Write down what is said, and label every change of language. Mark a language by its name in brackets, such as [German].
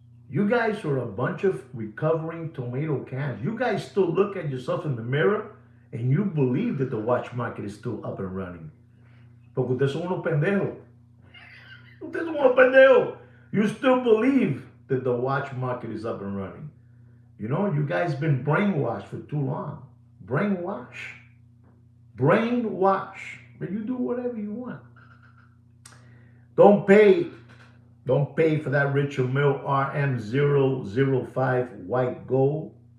[English] You guys are a bunch of recovering tomato cans. You guys still look at yourself in the mirror and you believe that the watch market is still up and running. [Spanish] Porque ustedes son unos pendejos. Ustedes son unos pendejos. [English] You still believe that the watch market is up and running. You guys been brainwashed for too long. Brainwash. Brainwash. But you do whatever you want. Don't pay for that Richard Mille RM005 white gold.